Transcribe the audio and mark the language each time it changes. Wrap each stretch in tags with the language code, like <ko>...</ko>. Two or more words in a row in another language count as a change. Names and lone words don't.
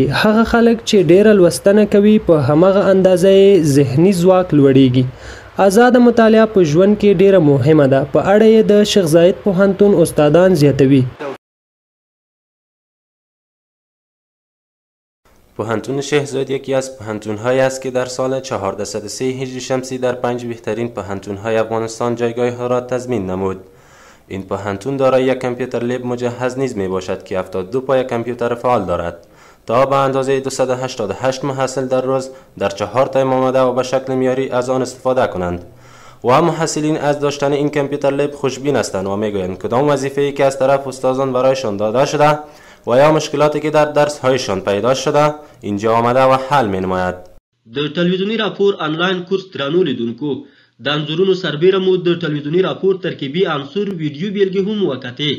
<ps>هغه خلک چې ډیره لوستنه کوي په همغه اندازه یې ذهني ځواک لوړیږي. آزاده مطالعه په ژوند کې ډیره مهمه ده، په اړه یې د شیخ زاید پوهنتون استادان زیاتوي.</ps> <fa>پوهنتون شیخ زاید یکی از پوهنتون‌هایی است که در سال 403 هجری شمسی در 5 بهترین پوهنتون‌های افغانستان جایگاه را تضمین نمود. این پوهنتون دارای یک</fa> <en>computer lab</en> <fa>مجهز نیز میباشد که 72 پای کامپیوتر فعال دارد تا به اندازه 288 محصل در روز در 4 تایم آمده و به شکل معیاری از آن استفاده کنند. و محصلین از داشتن این</fa> <en>computer lab</en> <fa>خوشبین هستند و میگویند کدام وظیفه‌ای که از طرف استادان برایشان داده شده و یا مشکلاتی که در درس‌هایشان پیدا شده اینجا آمده و حل می‌نماید.</fa> <ps>د تلویزیونی راپور</ps> <en>online course</en> <ps>درانو لیدونکو د انځورونو سربیره مو د تلویزیونی راپور ترکیبي عنصر ویډیو بیلګې هم وکتې.</ps>